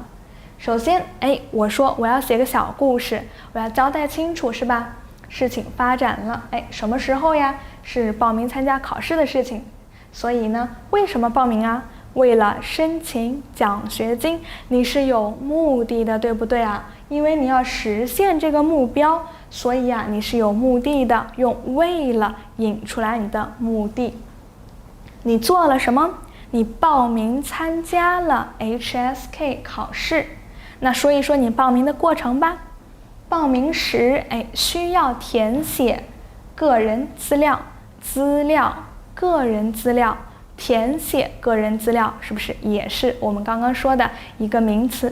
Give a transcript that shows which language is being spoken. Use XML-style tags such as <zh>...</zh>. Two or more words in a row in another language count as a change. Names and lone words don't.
<zh>首先，我說我要寫個小故事，我要交代清楚，是吧？事情發展了，什麼時候呀？是報名參加考試的事情。所以呢，為什麼報名啊？為了申請獎學金，你是有目的的，對不對啊？因為你要實現這個目標，所以啊，你是有目的的，用為了引出來你的目的。你做了什麼？你報名參加了 HSK 考試。那說一說你報名的過程吧。報名時，需要填寫個人資料，個人資料，填寫個人資料，是不是也是我們剛剛說的一個名詞？</zh>